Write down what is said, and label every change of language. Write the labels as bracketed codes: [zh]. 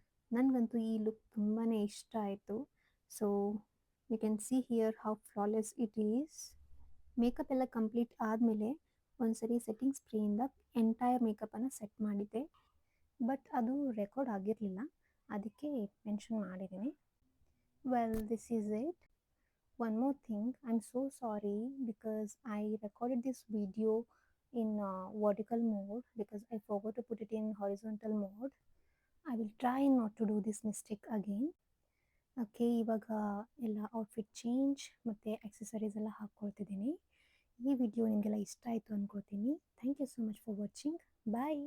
[kn] ನನಗಂತೂ ಈ ಲುಕ್ ತುಂಬಾ ಇಷ್ಟ ಆಯಿತು. [en] So you can see here how flawless it is. [kn] Makeup ಎಲ್ಲ ಕಂಪ್ಲೀಟ್ ಆದಮೇಲೆ ಒಂದ್ಸರಿ ಸೆಟ್ಟಿಂಗ್ ಸ್ಪ್ರೇಯಿಂದ ಎಂಟೈರ್ ಮೇಕಪ್ಪನ್ನು ಸೆಟ್ ಮಾಡಿದ್ದೆ. ಬಟ್ ಅದು ರೆಕಾರ್ಡ್ ಆಗಿರಲಿಲ್ಲ, ಅದಕ್ಕೆ ಮೆನ್ಷನ್ ಮಾಡಿದ್ದೀನಿ. [en] Well, this is it. One more thing, I'm so sorry because I recorded this video in vertical mode because I forgot to put it in horizontal mode. I will try not to do this mistake again. [kn] Okay, ಇವಾಗ ಎಲ್ಲ outfit change ಮತ್ತು accessories ಎಲ್ಲ ಹಾಕ್ಕೊಳ್ತಿದ್ದೀನಿ. ಈ video ನಿಮಗೆಲ್ಲ ಇಷ್ಟ ಆಯಿತು ಅಂದ್ಕೋತೀನಿ. [en] Thank you so much for watching. [kn] Bye.